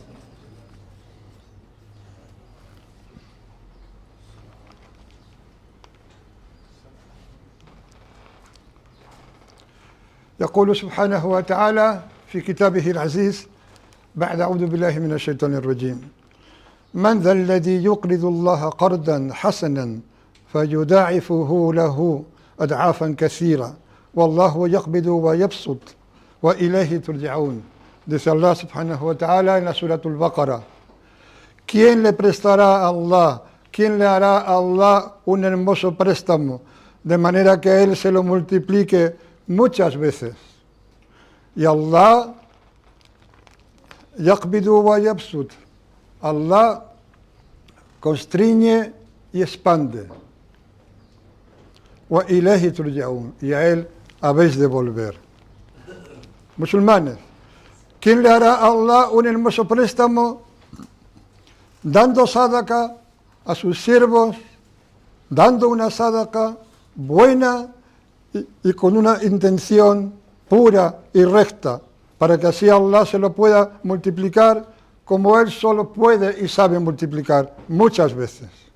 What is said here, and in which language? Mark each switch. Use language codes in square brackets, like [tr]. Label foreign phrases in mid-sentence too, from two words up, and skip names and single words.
[ar] يقول سبحانه وتعالى في كتابه العزيز بعد أعوذ بالله من الشيطان الرجيم من ذا الذي يقرض الله قرضا حسنا فيضاعفه له أضعافا كثيرة والله يقبض ويبسط وإليه ترجعون. [es] Dice Allah [ar] سبحانه وتعالى [es] en la Surah Al-Baqarah: ¿quién le prestará a Allah? ¿Quién le hará a Allah un hermoso préstamo de manera que Él se lo multiplique muchas veces? Y Allah [ar] يقبض ويبسط, [es] Allah constriñe y expande. [ar] وإليه ترجعون, [es] y a Él habéis de volver. Musulmanes, ¿quién le hará a Allah un hermoso préstamo? Dando sadaqa a sus siervos, dando una sadaqa buena y con una intención pura y recta, para que así Allah se lo pueda multiplicar como Él solo puede y sabe multiplicar muchas veces.